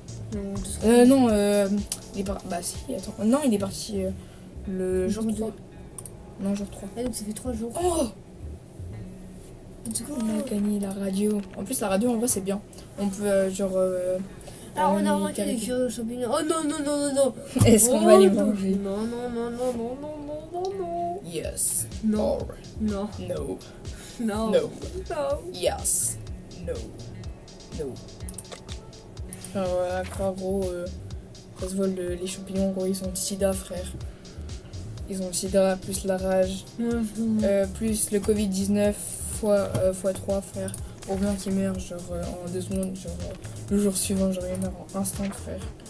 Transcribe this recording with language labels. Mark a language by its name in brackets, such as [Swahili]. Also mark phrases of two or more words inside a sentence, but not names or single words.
[French] Non, il est parti. Bah, si, attends. Non, il est parti le jour 3. Non, jour 3. Ah, donc ça fait 3 jours. Oh! On a gagné la radio. En plus, la radio, en vrai, c'est bien. On peut, genre. Alors, on a remarqué les champignons. Oh non, non, non, non, non. Est-ce qu'on va les manger? Non, non, non, non, non, non, non, non, non. Yes. Non. Or Non. no. Non. No. Non. [English] Yes. No. No. [French] Voilà, quoi, gros, ça se vole les champignons, gros, ils ont le sida, frère. Ils ont le sida, plus la rage, plus le Covid-19 fois 3, frère. Au bien qu'ils meurent, genre, en 2 secondes, genre, le jour suivant, genre, ils meurent en instant, frère.